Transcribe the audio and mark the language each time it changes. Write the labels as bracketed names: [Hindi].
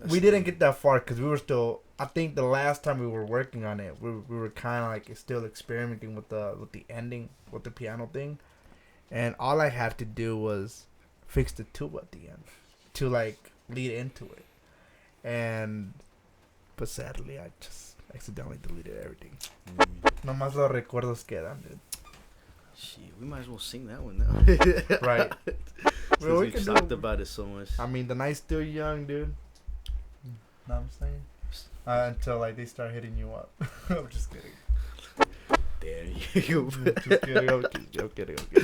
[English] we didn't get that far because we were still. I think the last time we were working on it, we were kind of like still experimenting with the ending, with the piano thing, and all I had to do was fix the tuba at the end to like lead into it, but sadly I just accidentally deleted everything. [Spanish] Nomás los recuerdos quedan, dude. [English] Shit, we might as well sing that one now. Right. Since Well, we talked about it so much. I mean, the night's still young, dude. Know what I'm saying? Until like they start hitting you up. I'm just kidding. There you I'm just kidding. I'm kidding.